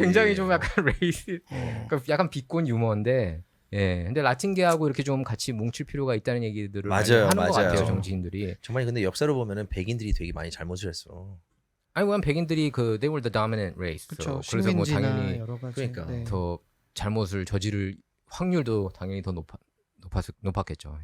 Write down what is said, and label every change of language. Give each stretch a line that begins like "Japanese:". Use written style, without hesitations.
Korean: 굉장히 좀 약간 레이스, 그러니까 약간 비꼰 유머인데, 예. 근데 라틴계하고 이렇게 좀 같이 뭉칠 필요가 있다는 얘기들을 많이 맞아요, 하는 것 맞아요. 같아요 정치인들이. 정말 근데 역사로 보면은 백인들이 되게 많이 잘못을 했어. 아니 왜냐면 백인들이
English: they were the dominant race.
Korean: 그렇죠. 그래서 뭐 식민지나 당연히 여러 가지. 그러니까. 네. 더 잘못을 저지를 확률도 당연히 더 높았겠죠.